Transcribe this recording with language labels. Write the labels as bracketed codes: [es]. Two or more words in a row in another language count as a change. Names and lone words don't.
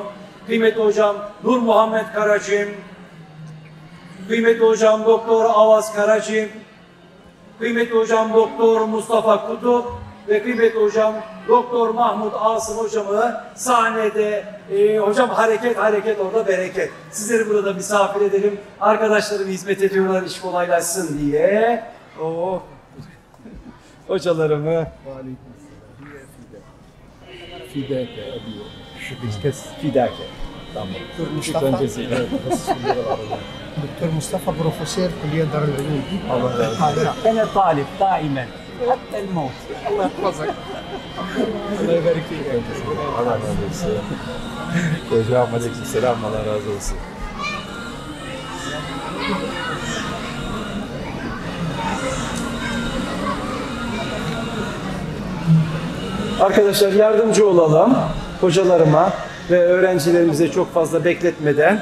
[tr] Kıymetli hocam Nur Muhammed Karacim, kıymetli hocam Doktor Avaz Karacim, kıymetli hocam Doktor Mustafa Kutup ve kıymetli hocam Doktor Mahmut Asım hocamı sahnede hocam hareket orada bereket. Sizleri burada misafir edelim. Arkadaşlarım hizmet ediyorlar iş kolaylaşsın diye. Oh. Hocalarımı Fidake. Tamam. [ar] دكتور مصطفى بروفيسور كلية دار العلوم. [tr] Allah razı olsun. [ar] أنا طالب دائما حتى الموت. الله يحفظك. Allah يبارك فيك. [tr] Allah razı olsun. Hocam aleykümselam. Allah razı olsun. Arkadaşlar yardımcı olalım hocalarıma ve öğrencilerimize çok fazla bekletmeden.